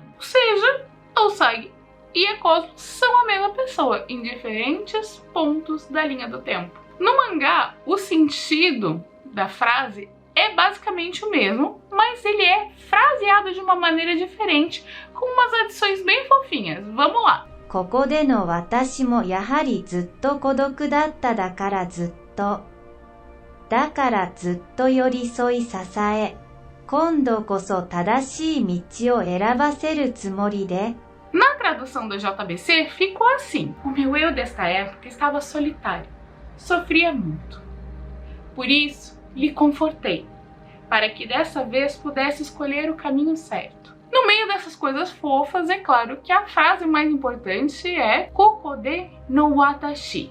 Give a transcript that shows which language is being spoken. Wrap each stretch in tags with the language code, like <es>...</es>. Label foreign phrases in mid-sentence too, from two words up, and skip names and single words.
<pt>Ou seja, a Usagi e a Cosmos são a mesma pessoa em diferentes pontos da linha do tempo. No mangá, o sentido da frase é basicamente o mesmo, mas ele é fraseado de uma maneira diferente, com umas adições bem fofinhas. Vamos lá!</pt> <ja>ここでの私もやはりずっと孤独だっただからずっと。だからずっと寄り添い支え、今度こそ正しい道を選ばせるつもりで。</ja> <pt>Na tradução do JBC ficou assim: o meu eu desta época estava solitário, sofria muito. Por isso, lhe confortei, para que dessa vez pudesse escolher o caminho certo. No meio dessas coisas fofas, é claro que a frase mais importante é</pt> <ja>ここでの私.</ja>